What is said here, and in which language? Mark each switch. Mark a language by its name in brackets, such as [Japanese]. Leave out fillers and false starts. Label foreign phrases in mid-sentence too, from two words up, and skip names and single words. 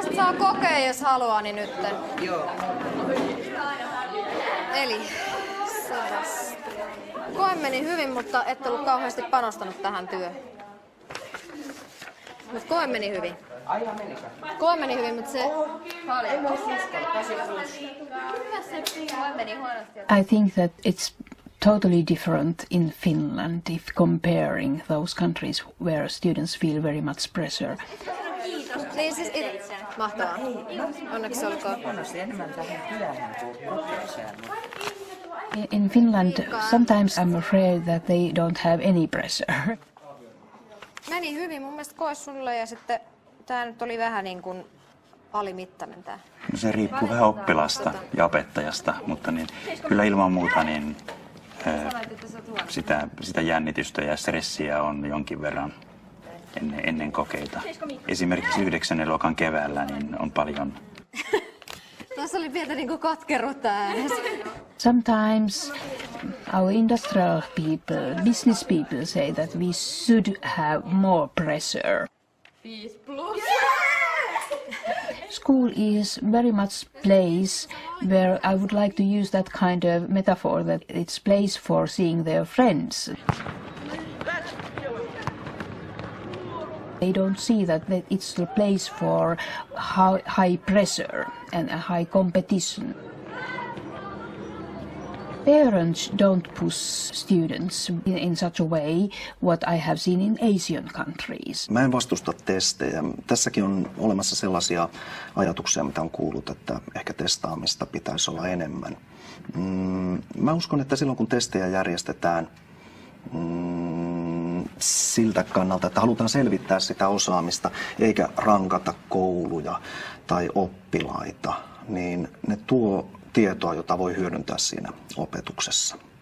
[Finnish] saa kokea, jos haluaa, niin nyt. Joo. Eli koe meni hyvin, mutta et ollut kauheasti panostanut tähän työhön. Mutta koe meni hyvin. Koe meni hyvin, mutta se... [English] I think that it's totally different in Finland if comparing those countries where students feel very much pressure. [Finnish] Niin siis mahtavaa. Onneksi olkoon. [English] In Finland, sometimes I'm afraid that they don't have any pressure. [Finnish] Meni hyvin mun mielestä koe sulle ja sitten tää nyt oli vähän niin kuin alimittainen tää. No se riippuu vähän oppilasta ja opettajasta, mutta niin, kyllä ilman muuta niin, sitä jännitystä ja stressiä on jonkin verran ennen kokeita. Esimerkiksi 9. luokan keväällä niin on paljon. Tuossa oli pientä niin kuin katkeruutta äänessä. [English] Sometimes our industrial people, business people say that we should have more pressure. 5+. School is very much place where I would like to use that kind of metaphor that it's place for seeing their friends. They don't see that it's the place for high pressure and a high competition. Parents don't push students in such a way what I have seen in Asian countries. [Finnish] Mä en vastusta testejä. Tässäkin on olemassa sellaisia ajatuksia, mitä on kuullut, että ehkä testaamista pitäisi olla enemmän. Mä uskon, että silloin kun testejä järjestetään siltä kannalta, että halutaan selvittää sitä osaamista eikä rankata kouluja tai oppilaita, niin ne tuo tietoa, jota voi hyödyntää siinä opetuksessa.